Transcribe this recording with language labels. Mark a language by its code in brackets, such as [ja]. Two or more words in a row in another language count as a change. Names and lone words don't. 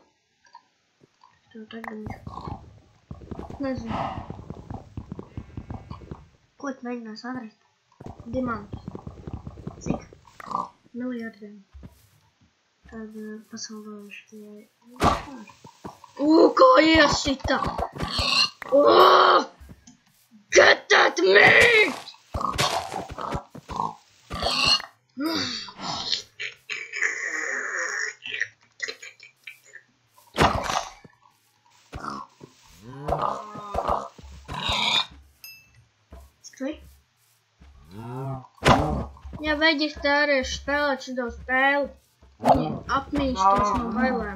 [lv] Tev tagad. Nezinu. Ko tu mēģinās atrast? Dimantus. Cik? Miljardiem. Tad pasaulējuši tie. Kā iesita! [en] Get at me! [lv] Skrij? Ja veģetārieši spēlēt šito spēli, viņi apmīstos no bailēm.